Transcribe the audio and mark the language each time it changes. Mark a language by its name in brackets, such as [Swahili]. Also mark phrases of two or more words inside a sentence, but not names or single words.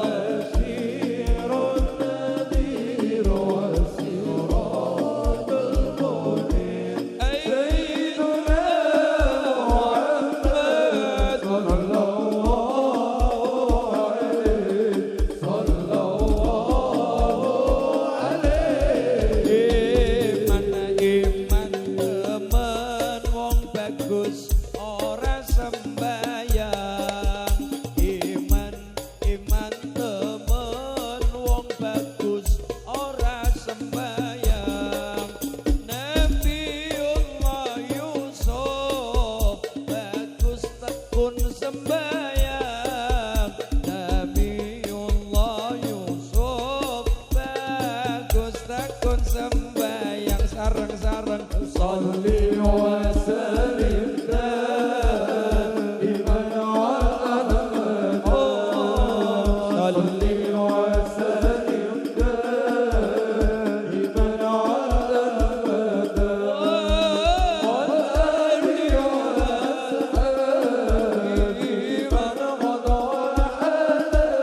[Arabic] البشير النذير وسراج المنير سيدنا محمد صلى الله عليه صلى الله عليه [Javanese] Iman temen wong bagus ora sembayang iman temen wong bagus ora sembayang Nabiullah Yusuf bagus tekun sembayang Nabiullah Yusuf bagus tekun sembayang sareng-sareng [Arabic] صلي وسلم دائما على محمد صلي وسلم دائما على محمد والآل وأصحابه من غدا حدا